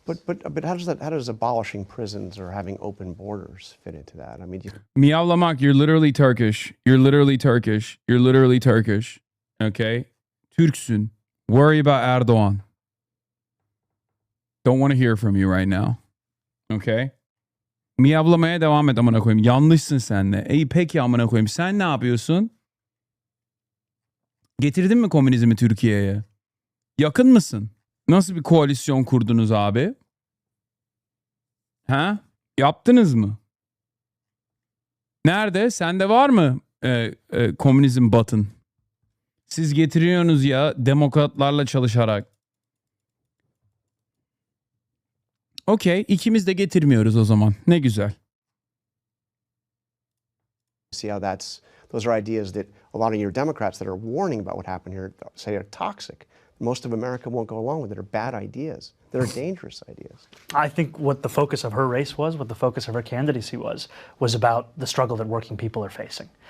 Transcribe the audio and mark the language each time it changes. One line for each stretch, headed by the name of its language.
English: But how does abolishing prisons or having open borders fit into that? I mean, Miyavlamak, you're literally Turkish. You're literally Turkish. You're literally Turkish. Okay?
Turkish: Türksün.
English: Worry about Erdogan. Don't want to hear from you right now. Okay?
Turkish: Miyavlamaya devam et amına koyayım. Yanlışsın sen de. İyi peki amına koyayım. Sen ne yapıyorsun? Getirdin mi komünizmi Türkiye'ye? Yakın mısın? Nasıl bir koalisyon kurdunuz abi? Ha? Yaptınız mı? Nerede? Sende var mı komünizm batın? Siz getiriyorsunuz ya demokratlarla çalışarak. Okey, ikimiz de getirmiyoruz o zaman. Ne güzel.
English: see how those are ideas that a lot of your Democrats that are warning about what happened here say are toxic. Most of America won't go along with it. Are bad ideas. They're dangerous ideas. I think what the focus of her race was, what the focus of her candidacy was about the struggle that working people are facing.